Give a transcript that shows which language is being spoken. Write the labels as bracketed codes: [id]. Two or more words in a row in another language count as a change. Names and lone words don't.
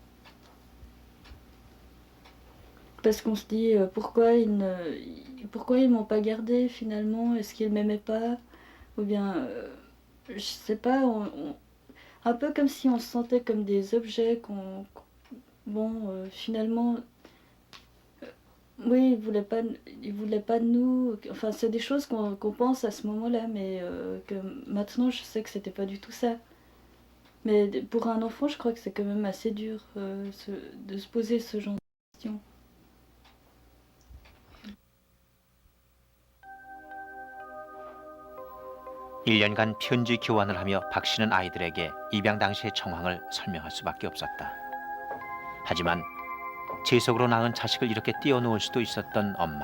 [fr] Parce qu'on se dit pourquoi ils m'ont pas gardé finalement, est-ce qu'ils m'aimaient pas, ou bien je sais pas, un peu comme si on se sentait comme des objets finalement oui, ils voulaient pas de nous, enfin c'est des choses qu'on pense à ce moment-là, mais que maintenant je sais que c'était pas du tout ça. Mais pour un enfant, je crois que c'est quand même assez dur de se poser ce genre de questions. [ko] 일 년간 편지 교환을 하며 박 씨는 아이들에게 입양 당시의 정황을 설명할 수밖에 없었다. 하지만 재석으로 낳은 자식을 이렇게 띄워놓을 수도 있었던 엄마.